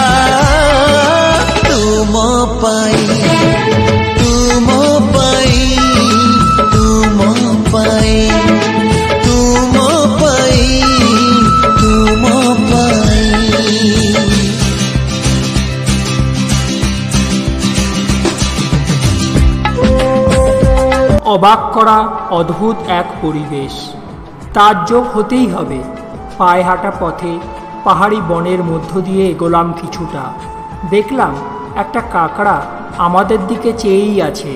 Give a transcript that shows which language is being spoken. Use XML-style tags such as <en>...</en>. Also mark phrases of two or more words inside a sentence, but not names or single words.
<or>ତୁ ମୋ ପାଇଁ ତୁ ମୋ ପାଇଁ ତୁ ମୋ ପାଇଁ ତୁ ମୋ ପାଇଁ ତୁ ମୋ ପାଇଁ।</or> <bn>অবাক করা অদ্ভুত এক পরিবেশ, তাজ্জব হতেই হবে। পায়ে হাঁটা পথে পাহাড়ি বনের মধ্য দিয়ে এগোলাম কিছুটা, দেখলাম একটা কাকড়া আমাদের দিকে চেয়েই আছে।</bn>